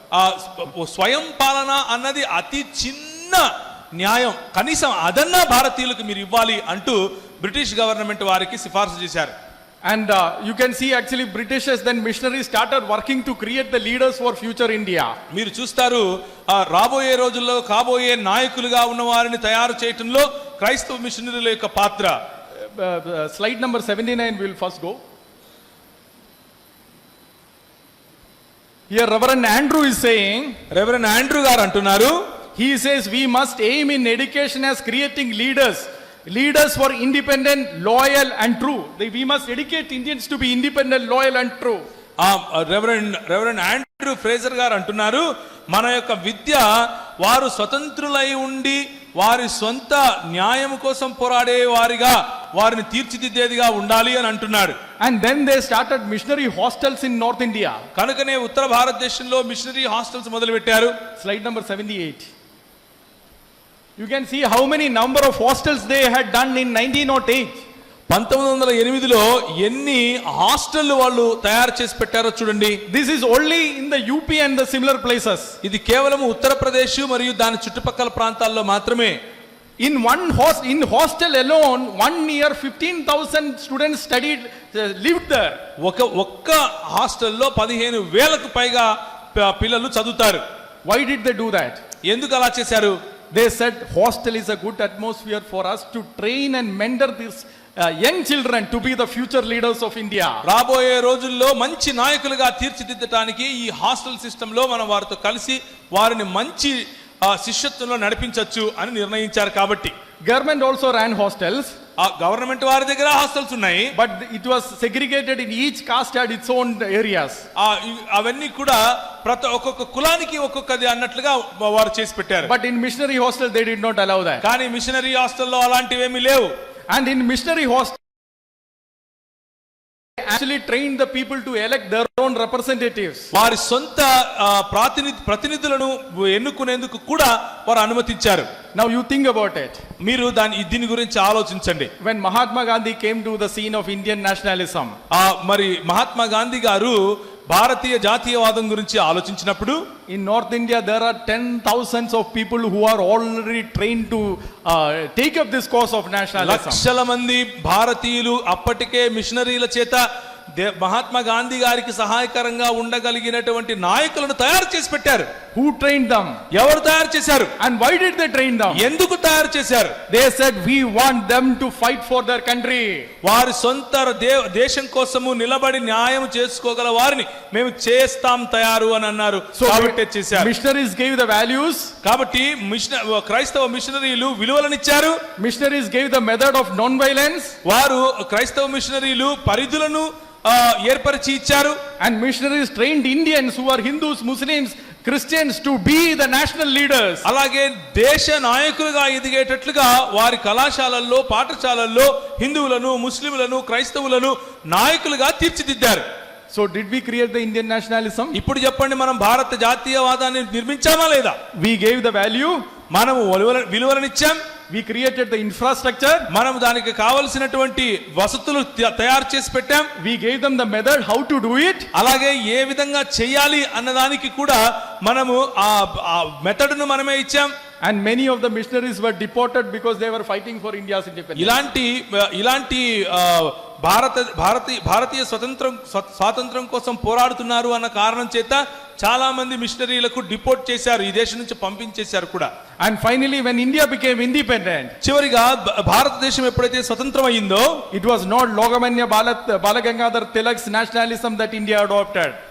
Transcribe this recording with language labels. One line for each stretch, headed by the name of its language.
Telugu: ఆ స్వయం పాలన అన్నది అతి చిన్న న్యాయం, కనీసం అదన్నా భారతీయులకు మీరు ఇవ్వాలి అంటూ బ్రిటిష్ గవర్నమెంట్ వారికి సిఫార్సు చేశారు.
English: And you can see actually Britishers then missionaries started working to create the leaders for future India.
Telugu: మీరు చూస్తారు రాబోయే రోజుల్లో కాబోయే నాయకులుగా ఉన్న వారిని తయారు చేయటంలో క్రైస్తవ మిషనరీల యొక్క పాత్ర.
English: Slide number 79 will first go. Here Reverend Andrew is saying,
Telugu: reverend Andrew గారు అంటున్నారు,
English: he says we must aim in education as creating leaders for independent, loyal and true. We must educate Indians to be independent, loyal and true.
Telugu: Reverend Andrew Fraser గారు అంటున్నారు, మన యొక్క విద్య వారు స్వతంత్రులై ఉండి వారి సొంత న్యాయం కోసం పోరాడే వారిగా వారిని తీర్చిదిద్దేదిగా ఉండాలి అని అంటున్నాడు.
English: And then they started missionary hostels in North India.
Telugu: కనుకనే ఉత్తర భారతదేశంలో మిషనరీ హాస్టల్స్ మొదలు పెట్టారు.
English: Slide number 78. You can see how many number of hostels they had done in 1908.
Telugu: 1908లో ఎన్ని హాస్టల్ వాళ్ళు తయారు చేసి పెట్టారో చూడండి.
English: This is only in the UP and the similar places.
Telugu: ఇది కేవలం ఉత్తరప్రదేశ్ మరియు దాని చుట్టుపక్కల ప్రాంతాల్లో మాత్రమే.
English: In hostel alone 1 year 15,000 students studied, lived there.
Telugu: ఒక్క హాస్టల్లో 15,000కు పైగా పిల్లలు చదువుతారు.
English: Why did they do that?
Telugu: ఎందుకు అలా చేశారు?
English: They said hostel is a good atmosphere for us to train and mentor these young children to be the future leaders of India.
Telugu: రాబోయే రోజుల్లో మంచి నాయకులుగా తీర్చిదిద్దడానికి ఈ హాస్టల్ సిస్టమ్ లో మనం వారితో కలిసి వారిని మంచి శిష్యత్వంలో నడిపించొచ్చు అని నిర్ణయించారు. కాబట్టి
English: Government also ran hostels.
Telugu: Government వారి దగ్గర హాస్టల్స్ ఉన్నాయి.
English: But it was segregated in each caste had its own areas.
Telugu: అవన్నీ కూడా ఒక్కొక్క కులానికి ఒక్కొక్కది అన్నట్లుగా వారు చేసి పెట్టారు.
English: But in missionary hostel they did not allow that.
Telugu: కానీ మిషనరీ హాస్టల్లో అలాంటివేమీ లేవు.
English: And in missionary hostel actually trained the people to elect their own representatives.
Telugu: వారి సొంత ప్రతినిధులను ఎన్నుకునేందుకు కూడా వారు అనుమతించారు.
English: Now you think about it.
Telugu: మీరు దీని గురించి ఆలోచించండి.
English: When Mahatma Gandhi came to the scene of Indian nationalism,
Telugu: మరి మహాత్మా గాంధీ గారు భారతీయ జాతీయవాదం గురించి ఆలోచించినప్పుడు
English: in North India there are 10,000s of people who are already trained to take up this cause of nationalism.
Telugu: లక్షల మంది భారతీయులు అప్పటికే మిషనరీల చేత మహాత్మా గాంధీ గారికి సహాయకరంగా ఉండగలిగినటువంటి నాయకులను తయారు చేసి పెట్టారు.
English: Who trained them?
Telugu: ఎవరు తయారు చేశారు?
English: And why did they train them?
Telugu: ఎందుకు తయారు చేశారు?
English: They said we want them to fight for their country.
Telugu: వారి సొంత దేశం కోసము నిలబడి న్యాయం చేసుకోగల వారిని మేము చేస్తాం తయారు అని అన్నారు. కాబట్టి చేశారు.
English: Missionaries gave the values.
Telugu: కాబట్టి క్రైస్తవ మిషనరీలు విలువలనిచ్చారు.
English: Missionaries gave the method of non-violence.
Telugu: వారు క్రైస్తవ మిషనరీలు పరిధులను ఏర్పరిచి ఇచ్చారు.
English: And missionaries trained Indians who are Hindus, Muslims, Christians to be the national leaders.
Telugu: అలాగే దేశ నాయకులుగా ఎదిగేటట్లుగా వారి కళాశాలల్లో పాఠశాలల్లో హిందువులను ముస్లింలను క్రైస్తవులను నాయకులుగా తీర్చిదిద్దారు.
English: So did we create the Indian nationalism?
Telugu: ఇప్పుడు చెప్పండి, మనం భారత జాతీయవాదాన్ని నిర్మించామా లేదా?
English: We gave the value.
Telugu: మనము విలువలనిచ్చాం.
English: We created the infrastructure.
Telugu: మనం దానికి కావలసినటువంటి వసతులు తయారు చేసి పెట్టాం.
English: We gave them the method how to do it.
Telugu: అలాగే ఏ విధంగా చేయాలి అన్నదానికి కూడా మనము ఆ మెథడ్ ను మనమే ఇచ్చాం.
English: And many of the missionaries were deported because they were fighting for India's independence.
Telugu: ఇలాంటి భారతీయ స్వాతంత్రం కోసం పోరాడుతున్నారు అన్న కారణం చేత చాలా మంది మిషనరీలకు డిపోర్ట్ చేశారు, ఈ దేశం నుంచి పంపించేశారు కూడా.
English: And finally, when India became independent,
Telugu: చివరిగా భారతదేశం ఎప్పుడైతే స్వతంత్రం అయిందో,
English: it was not Lokamanya Balagangadhar Tilak's nationalism that India adopted.